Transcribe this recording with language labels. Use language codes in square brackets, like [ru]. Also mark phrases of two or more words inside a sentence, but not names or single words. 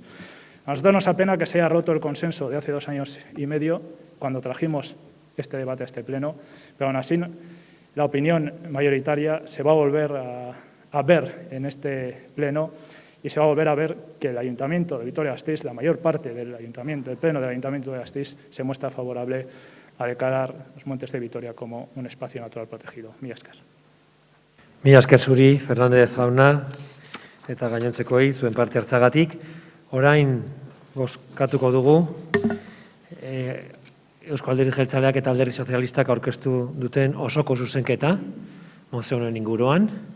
[es] A nosotros nos apena que se haya roto el consenso de hace 2 años y medio, cuando trajimos este debate a este pleno, pero aún así la opinión mayoritaria se va a volver a ver en este pleno y se va a volver a ver que el Ayuntamiento de Vitoria-Gasteiz, la mayor parte del pleno del Ayuntamiento de Gasteiz, se muestra favorable a declarar los Montes de Vitoria como un espacio natural protegido. [eu] Mila esker. Mila esker zuri, Fernández jauna, eta gainontzekoei zuen parte hartzagatik. Orain bozkatuko dugu Eusko Alderdi Jeltzaleak eta Alderdi Sozialistak aurkeztu duten osoko zuzenketa mozio honen inguruan.